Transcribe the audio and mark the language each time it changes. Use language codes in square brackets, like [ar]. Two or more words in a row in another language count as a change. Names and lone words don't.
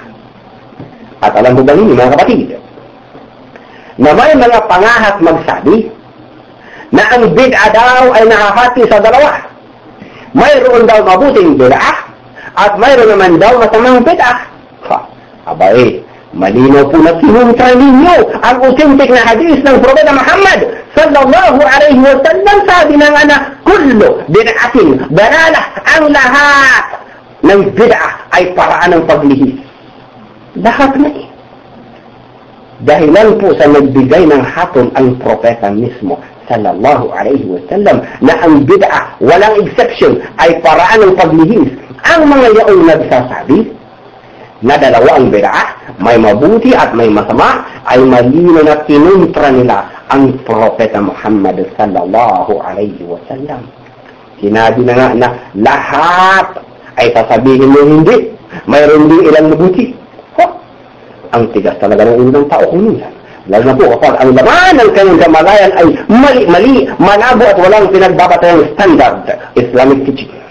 [tl] At alam mo ba ninyo mga kapatid, na may mga pangahat magsabi na ang bid'a daw ay nakahati sa dalawa. Mayroon daw mabuting bid'ah at mayroon naman daw masamang bid'ah. Abay, malinaw po na sinuntra ninyo ang authentic na hadith ng Propeta Muhammad [ar] صلى الله عليه وسلم. [tl] Sabi ng anak, [ar] كل بدعة ضلالة, [tl] ang lahat ng bid'ah ay paraan ng paglihis. Lahat na eh. Dahilan po sa nagbigay ng hatol ang propeta mismo, [ar] صلى الله عليه وسلم, [tl] na ang bid'ah, walang exception, ay paraan ng paglihis. Ang mga yaong nagsasabi na dalawa ang bid'ah, may mabuti at may masama, ay malino na kinuntra nila ang propeta Muhammad [ar] صلى الله عليه وسلم. [tl] Sinabi na nga na lahat ay sasabihin mo hindi, mayroon din ilang mabuti. Ang tigas talaga ng unang tao kung minsan. Lalo na po kapag ang laman ng kanyang kamalayan ay mali-mali, malabo at walang pinagbabatayang [en] standard Islamic teaching.